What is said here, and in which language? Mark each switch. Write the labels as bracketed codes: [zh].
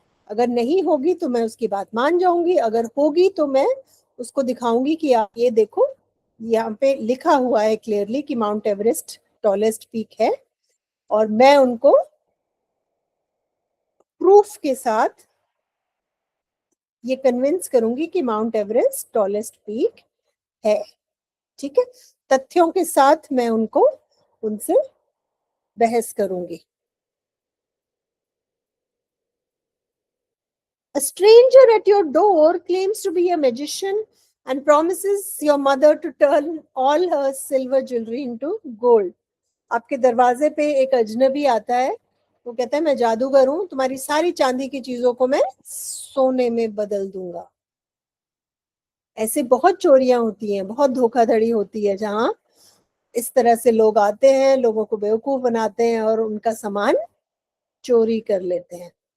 [hi] अगर नहीं होगी तो मैं उसकी बात मान जाऊंगी, अगर होगी तो मैं उसको दिखाऊंगी कि आप ये देखो, यहाँ पे लिखा हुआ है क्लियरली कि माउंट एवरेस्ट टॉलेस्ट पीक है, और मैं उनको प्रूफ के साथ ये कन्विंस करूंगी कि माउंट एवरेस्ट टॉलेस्ट पीक है। ठीक है? तथ्यों के साथ मैं उनसे बहस करूंगी। [en] A stranger at your door claims to be a magician and promises your mother to turn all her silver jewelry into gold. [hi] आपके दरवाजे पे एक अजनबी आता है, वो कहता है मैं जादूगर हूं, तुम्हारी सारी चांदी की चीजों को मैं सोने में बदल दूंगा। ऐसे बहुत चोरियां होती हैं, बहुत धोखाधड़ी होती है, जहां इस तरह से लोग आते हैं, लोगों को बेवकूफ बनाते हैं और उनका सामान चोरी कर लेते हैं।